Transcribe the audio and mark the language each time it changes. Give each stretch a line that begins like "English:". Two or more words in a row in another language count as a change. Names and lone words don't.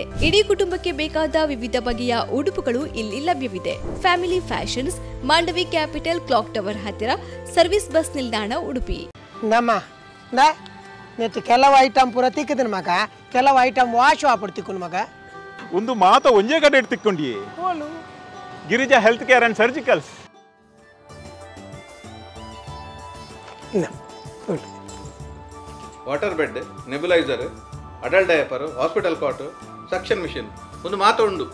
Kannada: ಇಡೀ ಕುಟುಂಬಕ್ಕೆ ಬೇಕಾದ ವಿವಿಧ ಬಗೆಯ ಉಡುಪುಗಳು ಇಲ್ಲಿ ಲಭ್ಯವಿದೆ. ಫ್ಯಾಮಿಲಿ ಫ್ಯಾಷನ್ಸ್, ಮಾಂಡವಿ ಕ್ಯಾಪಿಟಲ್, ಕ್ಲಾಕ್ ಟವರ್ ಹತ್ತಿರ, ಸರ್ವಿಸ್ ಬಸ್ ನಿಲ್ದಾಣ, ಉಡುಪಿ.
Tulu: ನೆತ್ತು ಕೆಲವು ಐಟಮ್ ಪೂರ ತಿಕ್ಕದನ ಮಗ, ಕೆಲವು ಐಟಮ್ ವಾಶ್ ಆಪಡ್ ತಿಕ್ಕುನ್ ಮಗ. ಒಂದು ಮಾತ ಒಂಜೇ ಕಡೆ ತಿಕ್ಕೊಂಡಿ ಗಿರಿಜಾ ಹೆಲ್ತ್ ಕೇರ್ ಅಂಡ್ ಸರ್ಜಿಕಲ್ಸ್.
English: water bed, nebulizer, adult diaper, hospital cot, suction machine
Tulu: ಒಂದು ಮಾತ ಉಂಡು.